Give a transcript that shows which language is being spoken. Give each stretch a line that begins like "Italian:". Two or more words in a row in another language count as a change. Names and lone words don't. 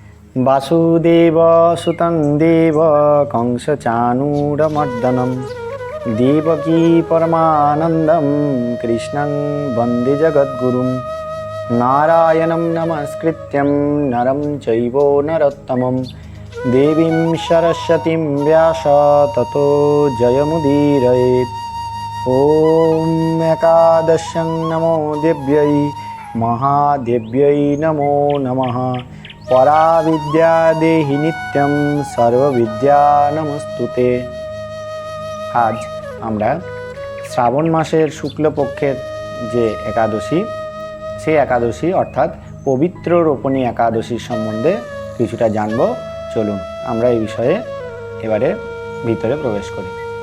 Sanskrit: वासुदेव सुतं देव कंसचाणूरमर्दनं देवकी परमानन्दं कृष्णं वन्दे जगद्गुरुं नारायणं नमस्कृत्यं नरं चैव नरोत्तमं देवीं सरस्वतीं व्यास ततो जयमुदीरयेत्। ॐ एकादश्यं नमो देव्यै महादेव्यै नमो नमः। पराविद्या देहि नित्यं सर्वविद्या नमस्तुते।
Bangla: आज আমরা শ্রাবণ মাসের শুক্লপক্ষের যে একাদশী, সেই একাদশী অর্থাৎ পবিত্র রোপণী একাদশীর সম্বন্ধে কিছুটা জানব। চলুন আমরা এই বিষয়ে এবারে ভিতরে প্রবেশ করি।